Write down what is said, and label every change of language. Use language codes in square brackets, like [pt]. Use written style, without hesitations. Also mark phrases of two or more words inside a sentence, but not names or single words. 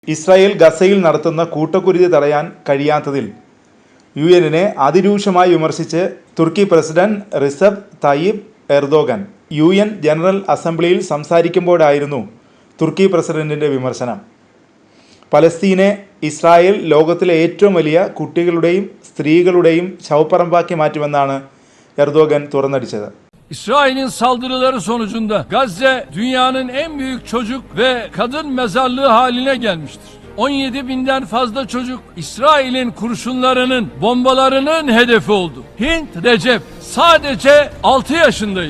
[ml] ഇസ്രായേൽ ഗസയിൽ നടത്തുന്ന കൂട്ടക്കുരുതി തടയാൻ കഴിയാത്തതിൽ യുഎന്നിനെ അതിരൂക്ഷമായി വിമർശിച്ച് തുർക്കി പ്രസിഡന്റ് റിസെപ് തയ്യിപ് എർദോഗൻ യുഎൻ ജനറൽ അസംബ്ലിയിൽ സംസാരിക്കുമ്പോഴായിരുന്നു തുർക്കി പ്രസിഡന്റിൻ്റെ വിമർശനം. പലസ്തീനെ ഇസ്രായേൽ ലോകത്തിലെ ഏറ്റവും വലിയ കുട്ടികളുടെയും സ്ത്രീകളുടെയും ശവപ്പറമ്പാക്കി മാറ്റുമെന്നാണ് എർദോഗൻ തുറന്നടിച്ചത്. [tr] İsrail'in saldırıları sonucunda Gazze dünyanın en büyük çocuk ve kadın mezarlığı haline gelmiştir. 17 binden fazla çocuk İsrail'in kurşunlarının, bombalarının hedefi oldu. Hint Recep sadece 6 yaşındaydı.